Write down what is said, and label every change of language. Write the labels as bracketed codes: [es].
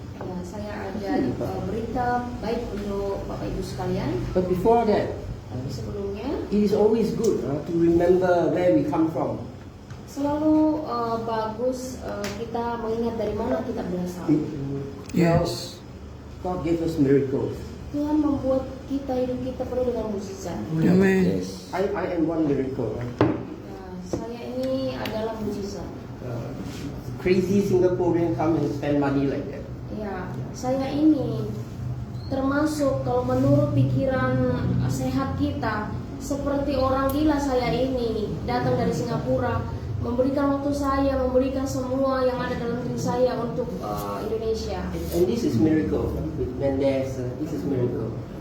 [id] Ya, saya ada berita baik untuk Bapak Ibu sekalian. [en] But before that, [id] Tapi sebelumnya [en] it is always good to remember where we come from. [id] selalu bagus kita mengingat dari mana kita berasal. [en] Yes. God gave us miracles. [id] Tuhan membuat hidup kita penuh dengan mukjizat. [en] Amen. I am one miracle. [id] Ya, saya ini adalah mukjizat. [en] Crazy Singaporean come and spend money like that. [id] Ya, saya ini termasuk kalau menurut pikiran sehat kita seperti orang gila. Saya ini datang dari Singapura, memberikan waktu saya, memberikan semua yang ada dalam diri saya untuk Indonesia. [en] And this is miracle. When there's this is miracle.